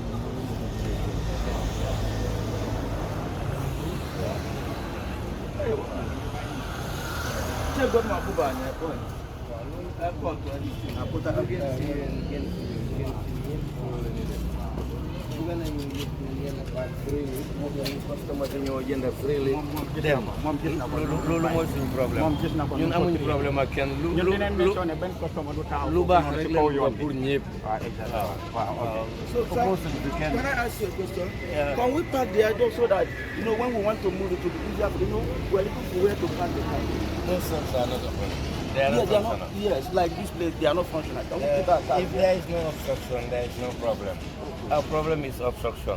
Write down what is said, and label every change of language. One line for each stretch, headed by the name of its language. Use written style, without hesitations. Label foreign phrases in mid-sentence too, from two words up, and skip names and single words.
English: Check what my buba on your phone. I put that again.
Wolof: Customer ñoo jënd freely dem loolu mooy suñu problème ñun amuñu problème ak kenn lu baax rek la pour ñëpp so
English: can I ask you a question? Can we park there just so that when we want to move it to be easier, we're looking for where to park the car? those shops are not open. They are not functional. Yes, like this place, they are not functional. Can we put that car? If there is no obstruction, there is no problem. Our problem is obstruction.